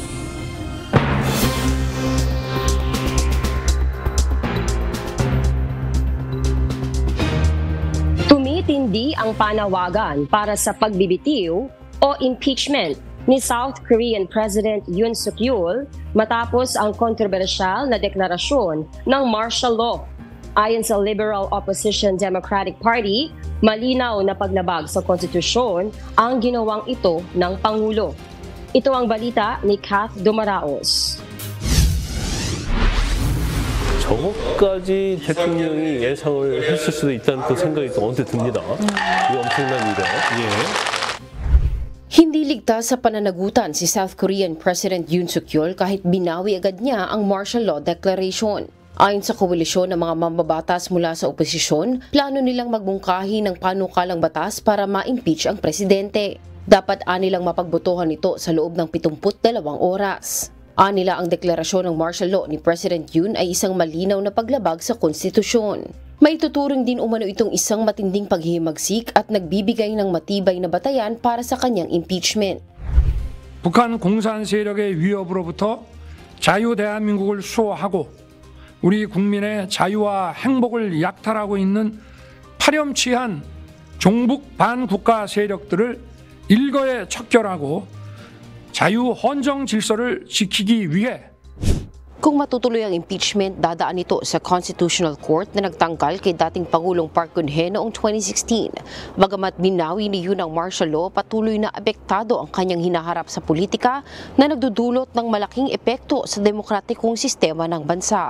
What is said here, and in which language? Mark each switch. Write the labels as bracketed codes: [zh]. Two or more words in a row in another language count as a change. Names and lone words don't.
[tl] Tumitindi ang panawagan para sa pagbibitiw o impeachment ni South Korean President Yoon Suk Yeol matapos ang kontrobersyal na deklarasyon ng [en] martial law. [tl] Ayon sa Liberal Opposition Democratic Party, malinaw na paglabag sa konstitusyon ang ginawang ito ng Pangulo. Ito ang balita ni Kath Dumaraos. [ko] 저것까지 대통령이 예상을 했을 수도 있다는 또 생각이 또 언뜻 듭니다. 이 엄청난 일에. [tl] Hindi ligtas sa pananagutan si South Korean President Yoon Suk Yeol kahit binawi agad niya ang [en] martial law declaration. [tl] Ayon sa koalisyon ng mga mambabatas mula sa oposisyon, plano nilang magmungkahi ng panukalang batas para ma-impeach ang presidente. Dapat anilang mapagbotohan ito sa loob ng 72 oras. Anila ang deklarasyon ng [en] martial law [tl] ni President Yoon ay isang malinaw na paglabag sa konstitusyon. May tuturing din umano itong isang matinding paghihimagsik at nagbibigay ng matibay na batayan para sa kanyang impeachment. [ko] 북한 공산 세력의 위협으로부터 자유 대한민국을 수호하고 우리 국민의 자유와 행복을 약탈하고 있는 파렴치한 종북 반국가 세력들을 일거에 척결하고 자유 헌정 질서를 지키기 위해 [tl] Kung matutuloy ang impeachment, dadaan ito sa Constitutional Court na nagtanggal kay dating Pangulong Park Geun-hye noong 2016. Bagamat binawi ni Yoon ang [en] martial law, [tl] patuloy na apektado ang kanyang hinaharap sa politika na nagdudulot ng malaking epekto sa demokratikong sistema ng bansa.